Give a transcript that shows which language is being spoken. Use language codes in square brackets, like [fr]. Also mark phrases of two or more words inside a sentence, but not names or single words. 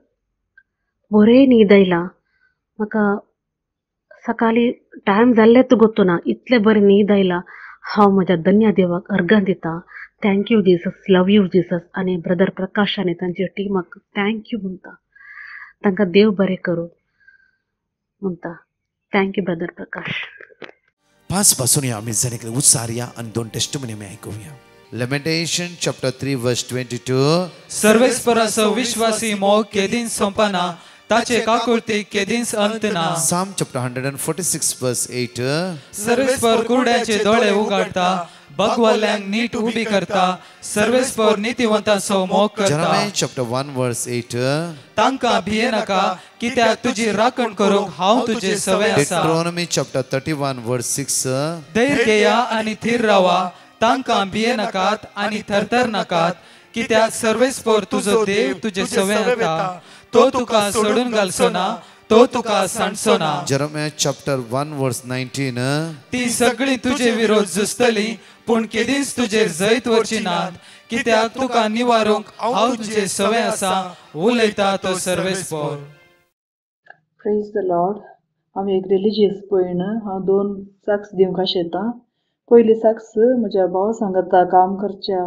[kok] बरें न्हीद आयला म्हाका सकाळी टायम जाल्लेच गोतू ना इतलें बरें न्हीद आयला हांव म्हज्या धन्या देवाक अर्गां दिता [en] thank you Jesus love you Jesus [kok] आनी ब्रदर प्रकाश आनी तांचे टिमाक थँक्यू म्हणटा तांकां देव बरें करूं म्हणटा [en] thank you brother Prakash [kok] 5 पासून या आमी जणेकले उच्चारया आणि 2 टेस्टमनी आमी आयकुया [en] Lamentation chapter 3 verse 22 [kok] सर्वेस्पराचो विश्वासी मोग केदीन संपना ताचे काकुळतीक केदींच अंत ना [en] Psalm chapter 146 verse 8 [kok] सर्वेस्पर कुरड्याचे दोळे उगडता भगवल्यांक नीट उबी करता सर्वेस्पर नीतिवंतांचो मोग करता [en] Jeremiah chapter 1 verse 8 [kok] तांकां भिये नाका कित्याक तुजी राखण करूंक हांव तुजे सवय आसा [en] Deuteronomy chapter 31 verse 6 [kok] धैर्य घेया आनी थीर रावा तांकां भिये नाकात आनी थरथर नाकात कित्याक सर्वेस्पर तुजो देव तुजे सवय आसा तो तुका सोडून घालचो ना तो तुका सांडचो ना [en] Jeremiah chapter 1 verse 19 [kok] ती सगळी तुजे विरोध झुजतली पूण केदींच तुजेर जैत वरची नात कित्याक तुका निवारूंक हांव तुजे सवय आसा उलयता तो सर्वेस्पर [en] praise the Lord [kok] हांव एक रिलिजियस पयण हांव 2 साक्स दिवंक आशेतां पयली साक्स म्हज्या भावा सांगाता काम करच्या